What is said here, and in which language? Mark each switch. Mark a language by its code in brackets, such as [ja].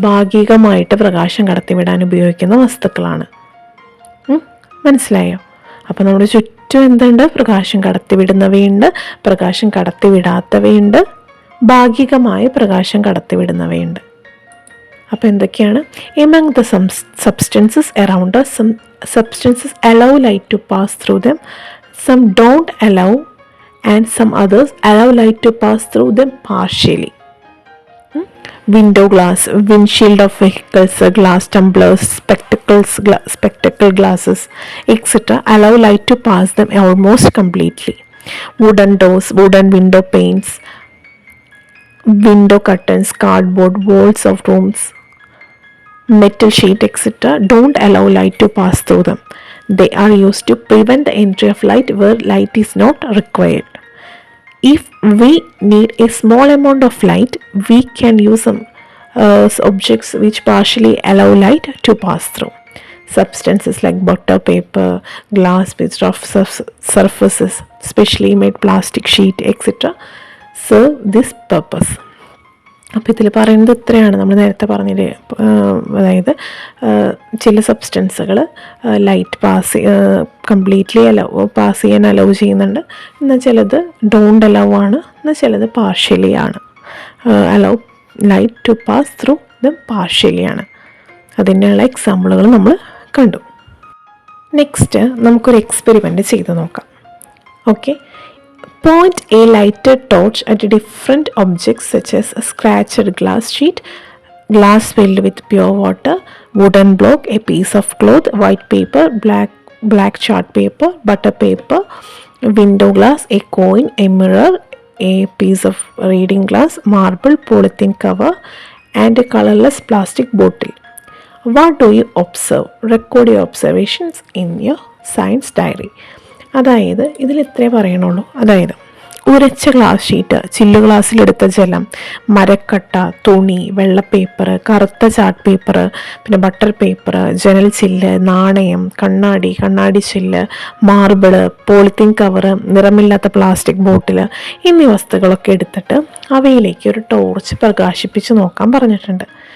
[ml] ഭാഗികമായിട്ട് പ്രകാശം കടത്തിവിടാൻ ഉപയോഗിക്കുന്ന വസ്തുക്കളാണ്. മനസ്സിലായോ? അപ്പോൾ നമ്മുടെ ചുറ്റും എന്തുണ്ട്? പ്രകാശം കടത്തിവിടുന്നവയുണ്ട്, പ്രകാശം കടത്തിവിടാത്തവയുണ്ട്, ഭാഗികമായ പ്രകാശം കടത്തിവിടുന്നവയുണ്ട്. അപ്പോൾ എന്തൊക്കെയാണ്? [en] Among the substances around us, some substances allow light to pass through them, some don't allow, and some others allow light to pass through them partially. Window glass, windshield of vehicles, glass tumblers, spectacle glasses, etc. allow light to pass them almost completely. Wooden doors, wooden window panes, window curtains, cardboard, walls of rooms, metal sheet, etc. don't allow light to pass through them. They are used to prevent the entry of light where light is not required. If we need a small amount of light, we can use some objects which partially allow light to pass through. Substances like butter paper, glass with rough surfaces, specially made plastic sheet, etc. serve this purpose. [ml] അപ്പോൾ ഇതിൽ പറയുന്നത് ഇത്രയാണ്. നമ്മൾ നേരത്തെ പറഞ്ഞില്ലേ, അതായത് ചില സബ്സ്റ്റൻസുകൾ light completely pass ചെയ്യാൻ അലൗ ചെയ്യുന്നുണ്ട്, എന്നാൽ ചിലത് [en] don't allow [ml] ആണ്, എന്നാൽ ചിലത് പാർഷ്യലി ആണ്. [en] Allow light to pass through the partially ആണ്. [ml] അതിനുള്ള എക്സാമ്പിളുകൾ നമ്മൾ കണ്ടു. നെക്സ്റ്റ് നമുക്കൊരു എക്സ്പെരിമെൻ്റ് ചെയ്ത് നോക്കാം. [en] Okay, point a lighted torch at different objects such as a scratched glass sheet, glass filled with pure water, wooden block, a piece of cloth, white paper, black chart paper, butter paper, window glass, a coin, a mirror, a piece of reading glass, marble, polythene cover and a colorless plastic bottle. What do you observe? Record your observations in your science diary. [ml] അതായത് ഇതിൽ ഇത്രേ പറയണുള്ളൂ. അതായത് ഉരച്ച glass sheet, ചില്ലു ഗ്ലാസ്സിലെടുത്ത ജലം, മരക്കട്ട, തുണി, വെള്ള paper, കറുത്ത chart paper, പിന്നെ butter paper, ജനൽ ചില്ല്, നാണയം, കണ്ണാടി ചില്ല്, marble, polythene cover, നിറമില്ലാത്ത plastic bottle എന്നീ വസ്തുക്കളൊക്കെ എടുത്തിട്ട് അവയിലേക്ക് ഒരു ടോർച്ച് പ്രകാശിപ്പിച്ച് നോക്കാൻ പറഞ്ഞിട്ടുണ്ട്.